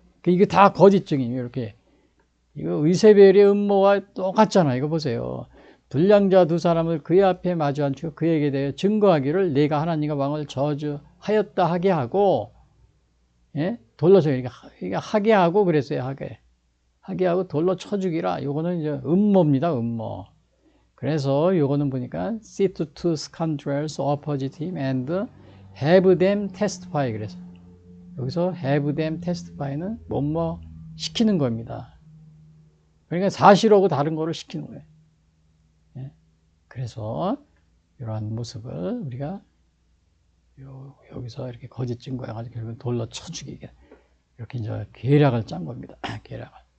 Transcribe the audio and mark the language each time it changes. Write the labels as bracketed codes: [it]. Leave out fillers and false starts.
[ko] 이게 다 거짓 증인이에요. 이렇게. 이거 이세벨의 음모와 똑같잖아. 이거 보세요. 불량자 두 사람을 그의 앞에 마주 앉히고 그에게 대해 증거하기를, 내가 하나님과 왕을 저주하였다 하게 하고, 예? 돌로 쳐, 이게 하게 하고 그랬어요. 하게 하고 돌로 쳐 죽이라. 요거는 이제 음모입니다. 음모. 그래서 요거는 보니까 [en] sit to scoundrels opposite him and have them testify. [ko] 그래서 여기서 [en] have them testify [ko] 는 뭐뭐 시키는 겁니다. 그러니까 사실하고 다른 거를 시키는 거예요. 예? 그래서 이러한 모습을 우리가 여기서 이렇게 거짓 증거해가지고 결국 돌로 쳐 죽이게, 이렇게 이제 계략을 짠 겁니다. 계략을.